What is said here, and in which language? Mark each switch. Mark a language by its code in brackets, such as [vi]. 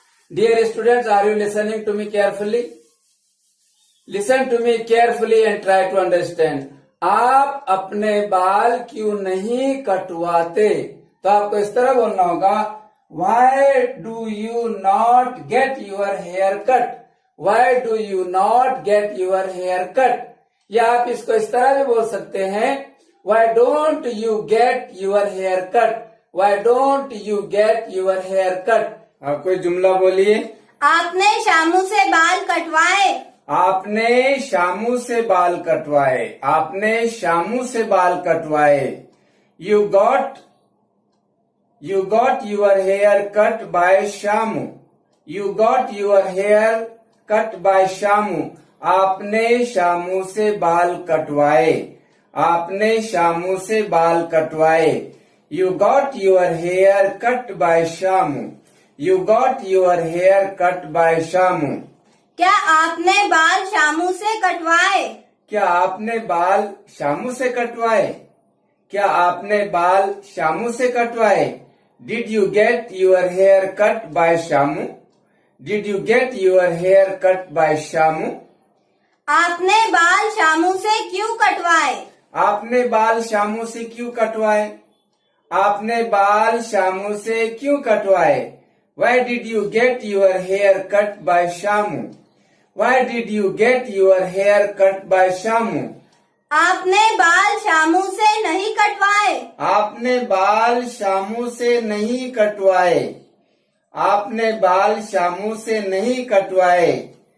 [en] Dear students, are you listening to me carefully? Listen to me carefully and try to understand. [hi] आप अपने बाल क्यों नहीं कटवाते, तो आपको इस तरह बोलना होगा [en] Why do you not get your hair cut? Why do you not get your hair cut? [hi] या आप इसको इस तरह भी बोल सकते हैं [en] Why don't you get your hair cut? Why don't you get your hair cut? [hi] आप कोई जुमला बोलिए। आपने शामू से बाल कटवाए। आपने शामू से बाल कटवाए। आपने शामू से बाल कटवाए। [en] You got your hair cut by Shamu. You got your hair cut by Shamu. [hi] आपने शामू से बाल कटवाए। आपने शामू से बाल कटवाए। [en] You got your hair cut by Shamu. You got your hair cut by Shamu. [hi] क्या आपने बाल शामू से कटवाए? क्या आपने बाल शामू से कटवाए? क्या आपने बाल शामू से कटवाए? [en] Did you get your hair cut by Shamu? Did you get your hair cut by Shamu? [hi] आपने बाल शामू से क्यों कटवाए? आपने बाल शामू से क्यों कटवाए? आपने बाल शामू से क्यों कटवाए? [en] Why did you get your hair cut by Shamu? Why did you get your hair cut by Shamu? [hi] आपने बाल शामू से नहीं कटवाए। आपने बाल शामू से नहीं कटवाए। आपने बाल शामू से नहीं कटवाए।